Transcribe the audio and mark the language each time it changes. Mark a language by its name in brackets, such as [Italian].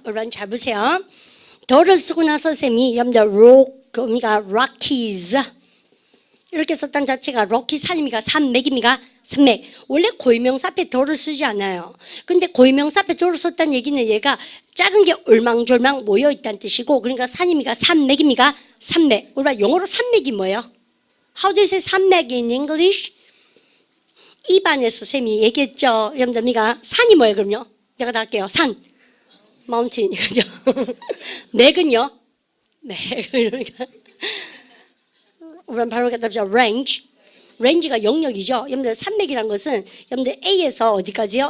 [Korean] 그럼 잘 보세요. 더를 쓰고 나서 쌤이 그러니까 록키즈 이렇게 썼던 자체가 록키 산입니까? 산맥입니까? 산맥. 원래 고유명사 앞에 더를 쓰지 않아요. 근데 고유명사 앞에 더를 썼다는 얘기는 얘가 작은 게 울망졸망 모여 있다는 뜻이고 그러니까 산입니까? 산맥입니까? 산맥. 우리가 영어로 산맥이 뭐예요? [English] How do you say 산맥 in English? [Korean] 입안에서 쌤이 얘기했죠. 여러분들 산이 뭐예요 그럼요? 제가 다 할게요. 산. mountain. 그죠? 맥은요? 맥. 그러니까 우리는 바로 갖다 range. range가 영역이죠. 여러분들 산맥이라는 것은 여러분들 A에서 어디까지요?